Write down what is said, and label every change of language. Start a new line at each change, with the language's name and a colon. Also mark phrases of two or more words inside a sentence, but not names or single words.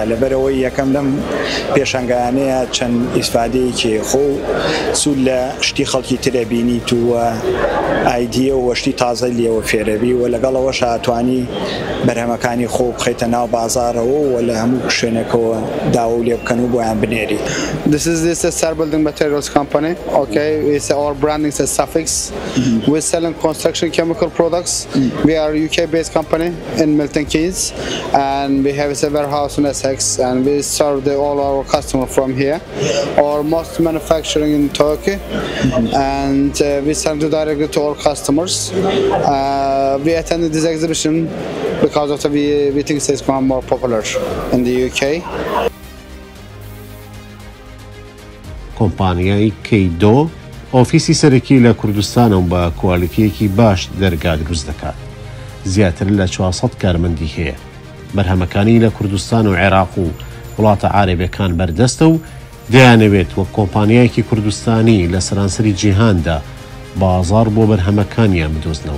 Central Kurdish: لەبەرەوەی یەکەم لەم پێشەنگانەیە چەند ئیسفادەیەکی خۆ سوود لە شتی خەڵکی ترە بینیت و ئایدیە و وەشتی تازە لێەوە فێرەبی و لەگەڵەوەش هاتوانی بەرهەمەکانی خۆ بخەیتە ناو بازارەوە و لە هەموو شوێنێکەوە داوا لێ بکەن و بۆیان بنێری.
English: This is a Star Building Materials company. Okay, it's our branding is Safex. We're selling construction chemical products. We are a UK-based company in Milton Keynes, and we have a warehouse in Essex, and we serve all our customers from here. Our most manufacturing in Turkey, and we sell directly to our customers. We attended this exhibition because of we think it's more popular in the UK.
Central Kurdish: کۆمپانیای کەیدۆ ئۆفیسی سەرەکی لە کوردستانە و بە کوالیتیەکی باش دەرگا دروست دەکات. زیاتر لە 400 کارمەندی هەیە. بەرهەمەکانی لە کوردستان و عێراق و وڵاتە عارەبیەکان بەردەستە و دەیانەوێت وەک کۆمپانیایەکی کوردستانی لە سەرانسەری جیهاندا بازار بۆ بەرهەمەکانیان بدۆزنەوە.